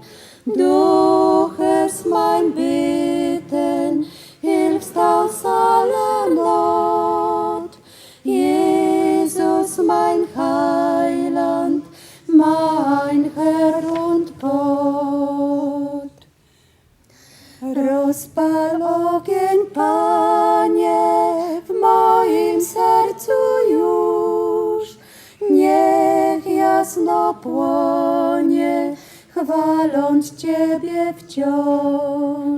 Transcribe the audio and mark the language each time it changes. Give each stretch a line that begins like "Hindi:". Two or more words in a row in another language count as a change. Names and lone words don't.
German: Du hörst mein Beten, hilfst aus aller Not. Jesus, mein Heiland, mein Herr und Gott.
Polish: Rozpal ogień, Panie, w moim sercu już. jasno płonie, chwaląc Ciebie wciąż.